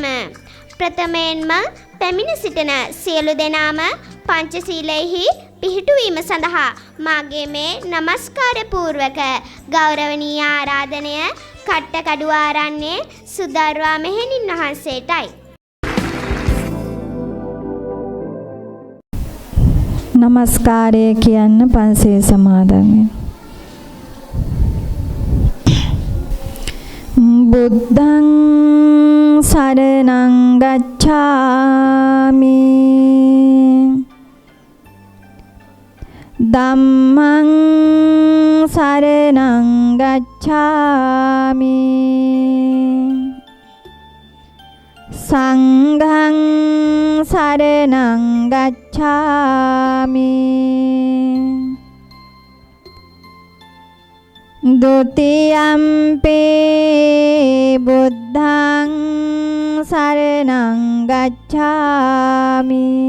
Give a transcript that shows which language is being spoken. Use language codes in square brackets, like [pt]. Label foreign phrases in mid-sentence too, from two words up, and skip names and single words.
[si] ප්‍රථමයෙන්ම පැමිණ සිටින සියලු දෙනාම පංචශීලයෙහි පිහිටුවීම සඳහා මාගේ මේ নমස්කාර පූර්වක ගෞරවනීය ආරාධනය කට්ටකඩුව ආරණ්‍යයේ සුදර්වා මෙහෙණින් වහන්සේටයි. නමස්කාරය කියන්න පන්සිල් සමාදන් වෙන. [pi] බුද්ධං සරණං ගච්ඡාමි ධම්මං සරණං ගච්ඡාමි සංඝං සරණං ගච්ඡාමි ဒုတိယံ පි බුද්ධං සරණං ගච්ඡාමි